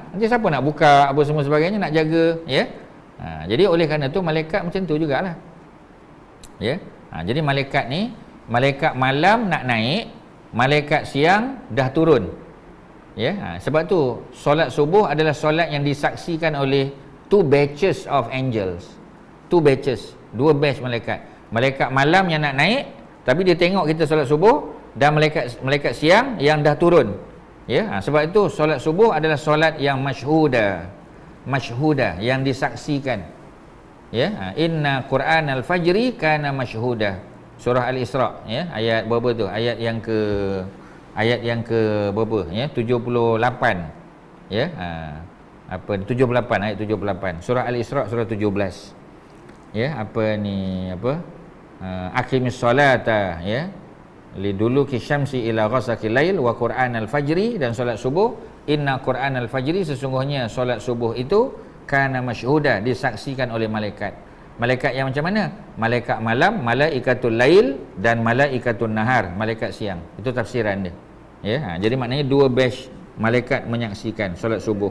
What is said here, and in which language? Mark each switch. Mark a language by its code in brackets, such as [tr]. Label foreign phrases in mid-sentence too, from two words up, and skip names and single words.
[ms] Nanti siapa nak buka apa semua sebagainya, nak jaga, ya. Jadi oleh kerana tu malaikat macam tu jugalah. Ya. Jadi malaikat ni, malaikat malam nak naik, malaikat siang dah turun. Ya, sebab tu solat subuh adalah solat yang disaksikan oleh 2 [en] batches of angels. [ms] 2 batches, 2 batch malaikat. Malaikat malam yang nak naik, tapi dia tengok kita solat subuh, dan malaikat siang yang dah turun. Ya, sebab itu solat subuh adalah solat yang masyhuda, yang disaksikan. Ya, [ar] إن قرآن الفجر كان مشهودا. [ms] Surah Al-Isra, ya, ayat berapa tu? Ayat yang ke berapa, ya, 78. Ya, apa 78, ayat 78. Surah Al-Isra surah 17. Ya, apa ni, apa? [ar] أقم الصلاة لدلوك الشمس إلى غسق الليل وقرآن الفجر, [ms] dan solat subuh. [ar] إن قرآن الفجر, [ms] sesungguhnya solat subuh itu [ar] كان مشهودا, [ms] disaksikan oleh malaikat. Malaikat yang macam mana? Malaikat malam, [ar] ملائكة الليل, [ms] dan [ar] ملائكة النهار, [ms] malaikat siang. Itu tafsiran dia. Ya, jadi maknanya 2 batch malaikat menyaksikan solat subuh.